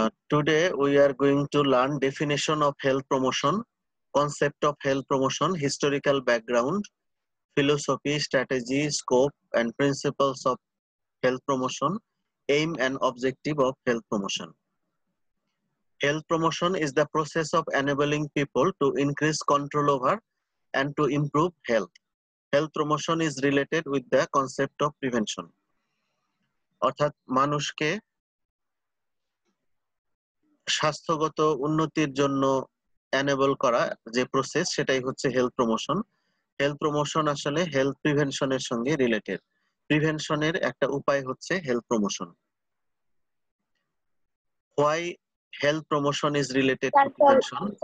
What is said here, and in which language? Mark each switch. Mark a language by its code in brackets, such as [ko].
[en] Today we are going to learn definition of health promotion, concept of health promotion, historical background, philosophy, strategy, scope and principles of health promotion, aim and objective of health promotion. Health promotion is the process of enabling people to increase control over and to improve health. Health promotion is related with the concept of prevention. [bn] অর্থাৎ মানুষকে স্বাস্থ্যগত উন্নতির জন্য enable করা যে process সেটাই হচ্ছে health promotion. Health promotion আসলে হেলথ প্রিভেনশনের সঙ্গে রিলেটেড। প্রিভেনশনের একটা উপায় হচ্ছে health promotion. [en] Why health promotion is related to prevention?